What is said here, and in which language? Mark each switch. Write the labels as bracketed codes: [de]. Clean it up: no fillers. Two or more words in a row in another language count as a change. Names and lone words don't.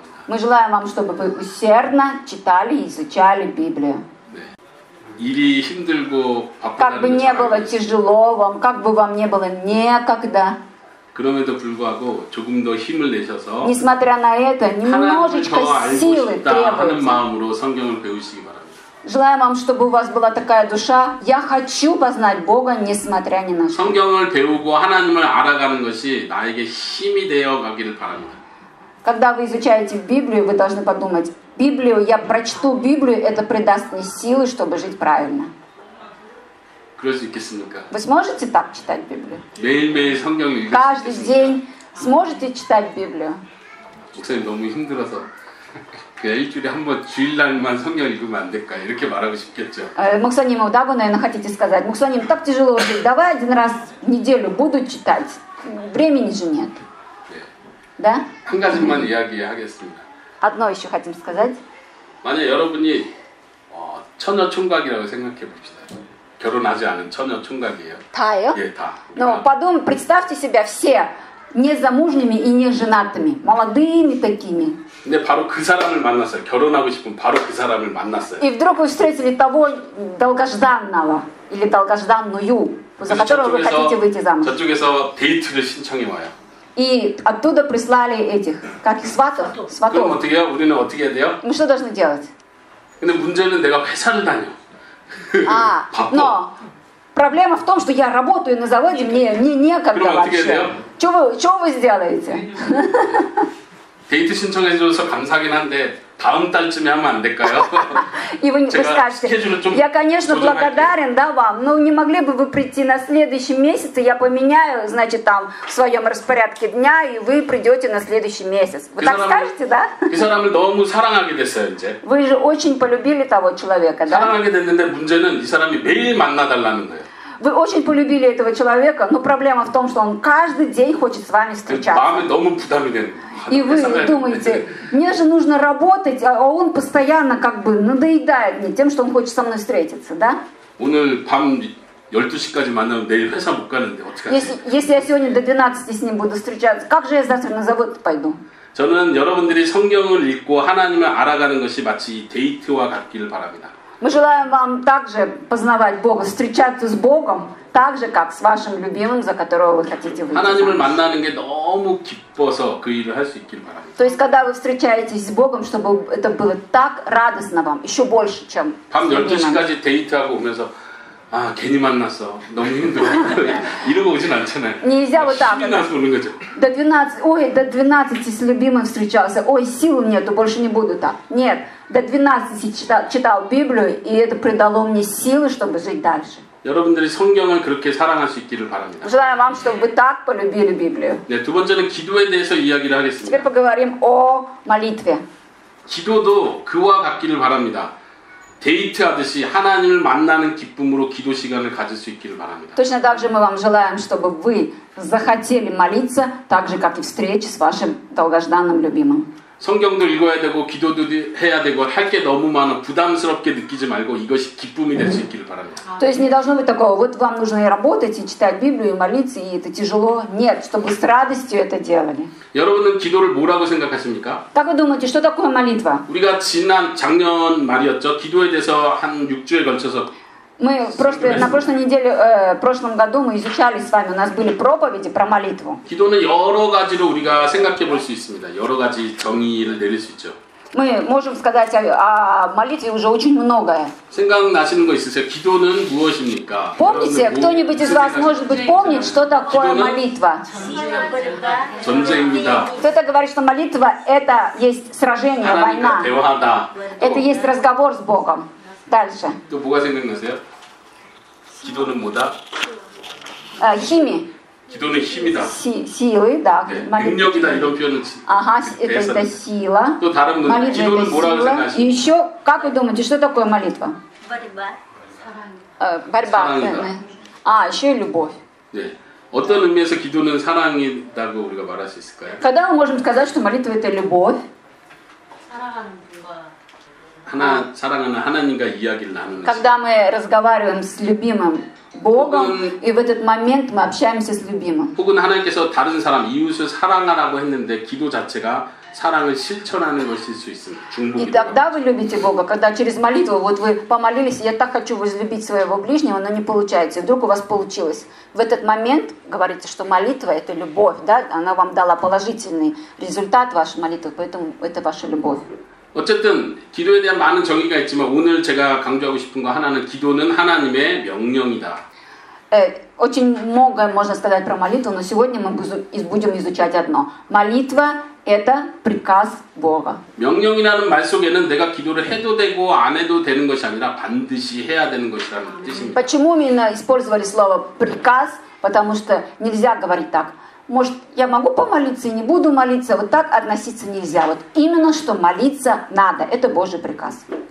[ru] Мы желаем вам, чтобы вы усердно читали и изучали Библию. [ko] 네. 일이 힘들고 [ru] Как бы [ko] 바쁘다는 [ru] не [ko] 걸 [ru] было [ko] 알고 있어요. [ru] тяжело вам, как бы вам не было некогда. [ko] 그럼에도 불구하고 조금 더 힘을 내셔서 [ru] Несмотря на это, [ko] 하나님을 [ru] немножечко [ko] 더 알고 [ru] силы [ko] 싶다 하는 [ru] требуется. [ko] 마음으로 성경을 배우시기 바랍니다. [ru] Желаем вам, чтобы у вас была такая душа. Я хочу познать Бога, несмотря ни на что. [ko] 성경을 배우고 하나님을 알아가는 것이 나에게 힘이 되어 가기를 바랍니다. [ru] Когда вы изучаете Библию, вы должны подумать, Библию, я прочту Библию, это придаст мне силы, чтобы жить правильно. [ko] 그럴 수 있겠습니까? [ru] Вы сможете так читать Библию? [ko] 매일매일 성경을 읽을 수 [ru] Каждый [ko] 있겠습니까? [ru] день сможете читать Библию? [ko] 목사님 너무 힘들어서 그냥 일주일에 한 번 주일날만 성경 읽으면 안 될까 이렇게 말하고 싶겠죠. [ru] Муксаниму, да, вы, наверное, хотите сказать? Муксаним, так тяжело жить, давай один раз в неделю буду читать. Времени же нет. [ko] 네. [ru] Да? [ko] 한 가지만 이야기하겠습니다. [ru] Одно еще хотим сказать. [ko] 만약 여러분이 처녀 총각이라고 생각해 봅시다. 결혼하지 않은 처녀 총각이에요. 다예요? 예, 다. [ru] Но представьте себя все незамужними и неженатыми, молодыми такими. [ko] 근데 바로 그 사람을 만났어요. 결혼하고 싶으면 바로 그 사람을 만났어요. [ru] И вдруг вы встретили того долгожданного или долгожданную, за которого вы хотите выйти замуж. [ko] 저쪽에서 데이트를 신청해 와요. [ru] И оттуда прислали этих, как их, сватов? [ko] 그럼 [ru] Сватов. [ko] 어떻게 해요? 우리는 어떻게 해야 돼요? [ru] Мы что должны делать? [ko] 근데 문제는 내가 회사를 다녀. 바빠. [ru] Но проблема в том, что я работаю на заводе, мне некогда [ko] 그럼 어떻게 [ru] вообще. [ko] 돼요? [ru] Что вы сделаете? [ko] 데이트 신청해줘서 감사하긴 한데 다음 달쯤에 하면 안 될까요? [ru] И вы [ko] 제가 [ru] скажете, [ko] 스케줄을 좀 [ru] я, конечно, [ko] 조정할게요. [ru] благодарен, да, вам, но не могли бы вы прийти на следующий месяц, и я поменяю, значит, там, в своем распорядке дня, и вы придете на следующий месяц. Вы так скажете, да? [ko] 그 사람을 너무 사랑하게 됐어요, 이제. [ru] Вы же очень полюбили того человека, да? [ko] 사랑하게 됐는데 문제는 이 사람이 매일 만나달라는 거예요. [ru] Вы очень полюбили этого человека, но проблема в том, что он каждый день хочет с вами встречаться. [ko] 마음에 너무 부담이 되는 거예요. [ru] И вы думаете, мне же нужно работать, а он постоянно как бы надоедает мне тем, что он хочет со мной встретиться, да? [ko] 오늘 밤 12시까지 만나면 내일 회사 못 가는데 어떡하지? [ru] Если я сегодня до 12 с ним буду встречаться, как же я завтра на завод пойду? [ko] 저는 여러분들이 성경을 읽고 하나님을 알아가는 것이 마치 이 데이트와 같기를 바랍니다. [ru] Мы желаем вам также познавать Бога, встречаться с Богом, так же, как с вашим любимым, за которого вы хотите выйти. [ko] 하나님을 만나는 게 너무 기뻐서 그 일을 할 수 있길 바랍니다. [ru] То есть, когда вы встречаетесь с Богом, чтобы это было так радостно вам, еще больше, чем [ko] 밤 [ru] с любимым. [ko] 12시까지 데이트하고 오면서 아 괜히 만났어 너무 힘들어 이러고 오진 않잖아요. [ru] Нельзя вот так. [ko] 힘이 나서 오는 거죠. [ru] До 12 с любимым встречался, ой, сил нету, больше не буду так. Нет, до 12 читал Библию, и это придало мне силы, чтобы жить дальше. [ko] 여러분들이 성경을 그렇게 사랑할 수 있기를 바랍니다. [ru] Желаю вам, чтобы вы так полюбили Библию. [ko] 네, 두 번째는 기도에 대해서 이야기를 [ru] Теперь [ko] 하겠습니다. [ru] поговорим о молитве. [ko] 기도도 그와 같기를 바랍니다. 데이트하듯이 하나님을 만나는 기쁨으로 기도 시간을 가질 수 있기를 바랍니다. [ru] Точно так же мы вам желаем, чтобы вы захотели молиться, так же, как и встречи с вашим долгожданным любимым. [ko] 성경도 읽어야 되고 기도도 해야 되고 할 게 너무 많아 부담스럽게 느끼지 말고 이것이 기쁨이 될 수 있기를 바랍니다. [ru] То есть не должно быть такого, вот вам нужно и работать, и читать Библию, и молиться, и это тяжело. Нет, чтобы с радостью это делали. [ko] 여러분은 기도를 뭐라고 생각하십니까? [ru] Как вы думаете, что такое молитва? [ko] 우리가 작년 말이었죠. 기도에 대해서 한 6주에 걸쳐서 [ru] Мы на прошлой неделе, в прошлом году мы изучали с вами, у нас были проповеди про молитву. [ko] 기도는 여러 가지로 우리가 생각해 볼 수 있습니다. 여러 가지 정의를 내릴 수 있죠. [ru] Мы можем сказать о молитве уже очень многое. [ko] 생각나시는 거 있으세요? 기도는 무엇입니까? [ru] Помните, кто-нибудь из вас, может быть, помнит, что такое молитва? [ko] 전쟁입니다. [ru] Кто-то говорит, что молитва – это есть сражение, [ko] 하나님과 [ru] война. [ko] 대화하다. [ru] Это есть разговор с Богом. Дальше. [ko] 또 뭐가 생각나세요? 기도는 뭐다? [ru] Химия. [ko] 기도는 힘이다. [ru] Силы, да. [ko] 네, [ru] Молитва. [ko] 능력이다 이런 표현은 [ru] Ага, это сила. [ko] 또 다른 분 [ru] Молитва [ko] 기도는 [ru] это [ko] 뭐라고 [ru] сила. И [ko] 생각하십니까? [ru] еще, как вы думаете, что такое молитва? Борьба. [ko] 사랑이다. [ru] Еще и любовь. [ko] 네. 어떤 의미에서 기도는 사랑이라고 우리가 말할 수 있을까요? [ru] Когда мы можем сказать, что молитва это любовь? [ko] 사랑하는 하나님과 이야기를 나누는 시간. [ru] Когда мы разговариваем с любимым Богом, и в этот момент мы общаемся с любимым. [ko] 혹은 하나님께서 다른 사람, 이웃을 사랑하라고 했는데 기도 자체가 사랑을 실천하는 것일 수 있습니다. [ru] И [ko] 중복이 [ru] тогда вы любите Бога, когда через молитву, вот вы помолились, я так хочу возлюбить своего ближнего, но не получается, и вдруг у вас получилось. В этот момент говорится, что молитва это любовь, да, она вам дала положительный результат вашей молитвы, поэтому это ваша любовь. [ko] 어쨌든 기도에 대한 많은 정의가 있지만 오늘 제가 강조하고 싶은 거 하나는 기도는 하나님의 명령이다. [ru] Очень многое можно сказать про молитву, но сегодня мы будем изучать одно. Молитва – это приказ Бога. [ko] 명령이라는 말 속에는 내가 기도를 해도 되고 안 해도 되는 것이 아니라 반드시 해야 되는 것이라는 뜻입니다. [ru] Почему именно использовали слово «приказ»? Потому что нельзя говорить так. Может, я могу помолиться и не буду молиться, вот так относиться нельзя. Вот именно что молиться надо, это Божий приказ.